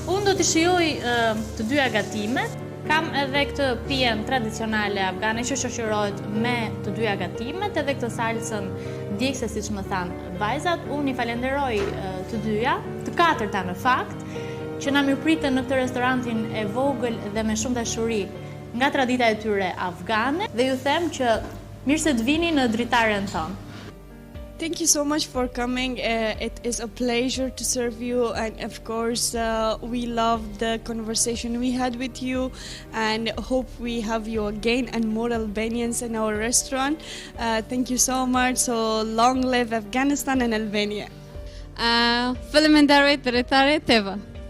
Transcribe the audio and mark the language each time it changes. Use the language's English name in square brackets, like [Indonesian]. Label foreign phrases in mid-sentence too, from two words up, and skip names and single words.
[Albanian] Unë do të shijoj të dyja gatimet. Kam edhe këtë pijen tradicionale afgane që shoqërohet me të dyja gatimet, edhe këtë salsën djegëse siç më thanë vajzat. Unë i falenderoj të dyja, të katërta në fakt, që na mirëpritën në këtë restorantin e vogël dhe me shumë dashuri nga tradita e tyre afgane, dhe ju them që mirë se të vini në dritaren tonë. [English] Thank you so much for coming. It is a pleasure to serve you, and of course we love the conversation we had with you, and hope we have you again and more Albanians in our restaurant. Thank you so much. So long live Afghanistan and Albania. [Albanian] Faleminderit DritareTv.